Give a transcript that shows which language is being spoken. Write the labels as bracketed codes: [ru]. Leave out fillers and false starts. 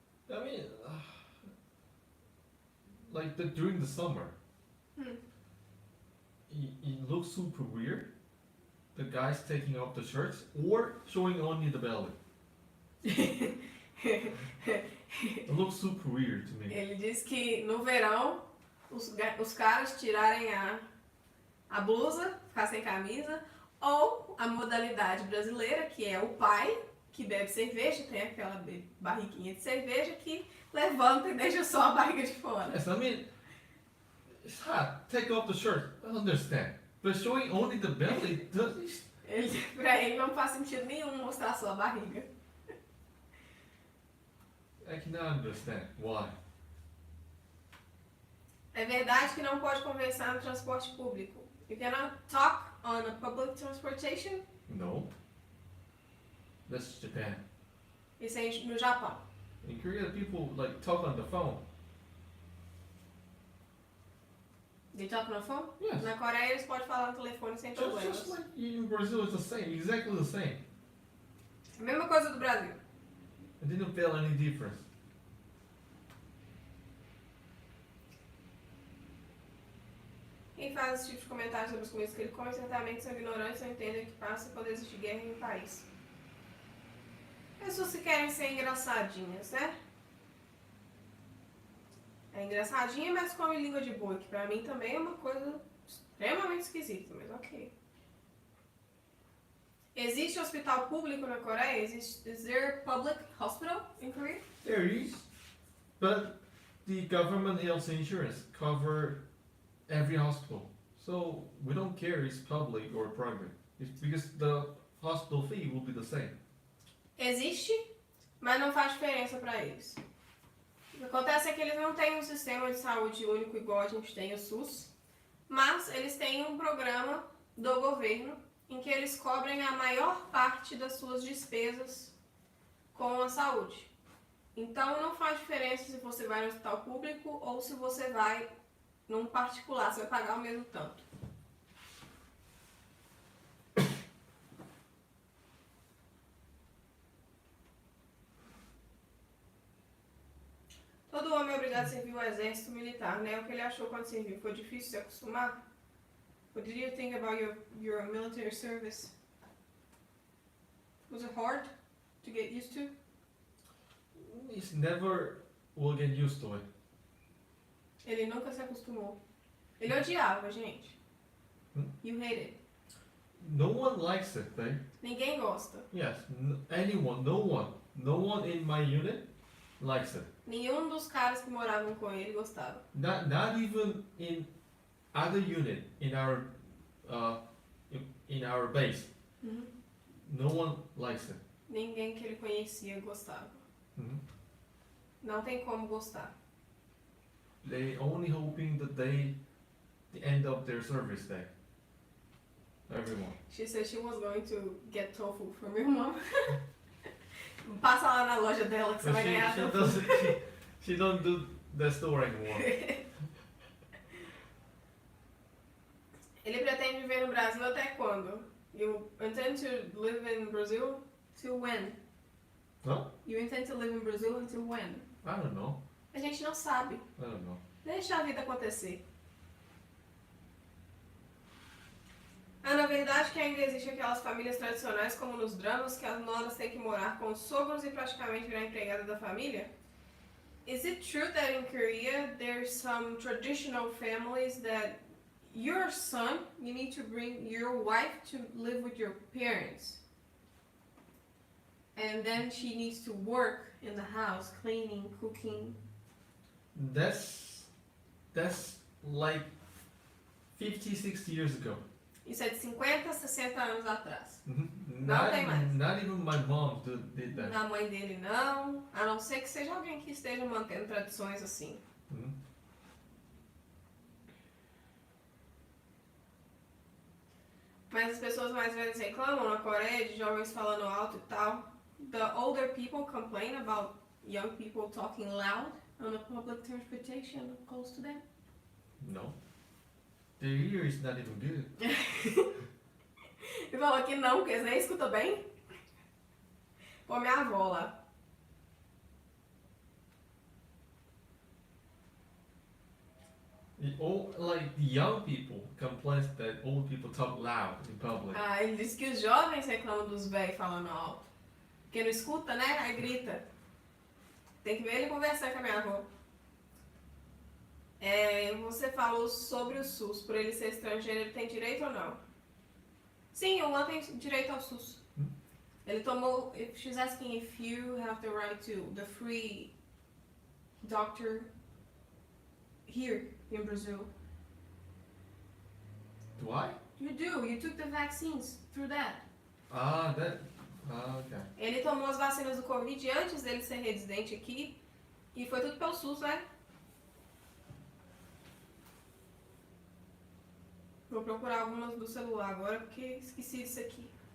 [en] I mean, like during the summer, it looks super weird. The guys taking off the shirts or showing only the belly. It looks super weird to me. [pt] Ele diz que no verão os caras tirarem a blusa, ficar sem camisa, ou a modalidade brasileira, que é o pai que bebe cerveja, tem aquela barriguinha de cerveja que levanta e deixa só a barriga de fora. [en] Yes, I mean, it's hot. Take off the shirt. I understand. But showing only the belly doesn't. [pt] Pra ele não faz sentido nenhum mostrar só a barriga. [en] I cannot understand why. [pt] É verdade que não pode conversar no transporte público. [en] You cannot talk on a public transportation. No. That's Japan. [pt] Isso é no Japão. [en] In Korea, people like talk on the phone. They talk on the phone? Yes. [pt] Na Coreia eles podem falar no telefone sem problemas. [en] Just like in Brazil, it's the same. Exactly the same. [pt] A mesma coisa do Brasil. [en] I didn't feel any difference. [pt] Quem faz esse tipo de comentário sobre as comidas que ele come certamente são ignorantes ou entendem o que passa quando existe guerra em um país. Pessoas que querem ser engraçadinhas, né? É engraçadinha, mas come língua de boi, que pra mim também é uma coisa extremamente esquisita, mas ok. Existe hospital público na Coreia? [en] Is there a public hospital in Korea? There is, but the government health insurance cover every hospital, so we don't care if it's public or private. It's because the hospital fee will be the same. [pt] Existe, mas não faz diferença para eles. O que acontece é que eles não têm um sistema de saúde único igual a gente tem o SUS, mas eles têm um programa do governo em que eles cobrem a maior parte das suas despesas com a saúde. Então não faz diferença se você vai no hospital público ou se você vai num particular, você vai pagar o mesmo tanto. Todo homem é obrigado a servir o exército militar, né? O que ele achou quando serviu? Foi difícil se acostumar? [en] What did you think about your military service? Was it hard to get used to? It's never will get used to it. [pt] Ele nunca se acostumou. Ele odiava, gente. [en] You hate it. No one likes it, right? [pt] Ninguém gosta. [en] Yes, anyone, no one in my unit likes it. [pt] Nenhum dos caras que moravam com ele gostava. [en] Not even in other unit in our in our base. Uhum. No one likes it. [pt] Ninguém que ele conhecia gostava. Mhm. Não tem como gostar. [en] They only hoping that the end of their service day. Everyone. She said she was going to get tofu from your mom. [pt] Passa lá na loja dela que você [en] But [pt] vai ganhar [en] she [pt] tofu. [en] doesn't. She don't do the store anymore. [pt] Ele pretende viver no Brasil até quando? [en] You intend to live in Brazil till when? Huh? You intend to live in Brazil until when? I don't know. [pt] A gente não sabe. [en] I don't know. [pt] Deixa a vida acontecer. Na verdade que ainda existem aquelas famílias tradicionais como nos dramas que as noras têm que morar com os sogros e praticamente virar empregada da família? [en] Is it true that in Korea there's some traditional families that your son, you need to bring your wife to live with your parents? And then she needs to work in the house, cleaning, cooking. That's like 50, 60 years ago. [pt] Isso é de 50, 60 anos atrás. [en] Not [pt] tem mais. [en] Not even my mom did that. [pt] Na mãe dele não, a não ser que seja alguém que esteja mantendo tradições assim. Mhm. Mas as pessoas mais velhas reclamam na Coreia de jovens falando alto e tal. [en] The older people complain about young people talking loud on the public transportation close to them. No. Their ear is not even good. [pt] E falou que não, porque eles nem escutam bem. Pô, minha avó lá. [en] Like the young people complain that old people talk loud in public. [pt] Ah, ele disse que os jovens reclamam dos velhos falando alto. Porque não escuta, né? Aí grita. Tem que ver ele conversar com a minha avó. Você falou sobre o SUS. Por ele ser estrangeiro, ele tem direito ou não? Sim, o Luan tem direito ao SUS. Ele tomou... [en] She's asking if you have the right to the free doctor here in Brazil. Do I? You do. You took the vaccines through that. Okay. [pt] Ele tomou as vacinas do Covid antes dele ser residente aqui. E foi tudo pelo SUS, né? Vou procurar algumas do celular agora, porque esqueci disso aqui.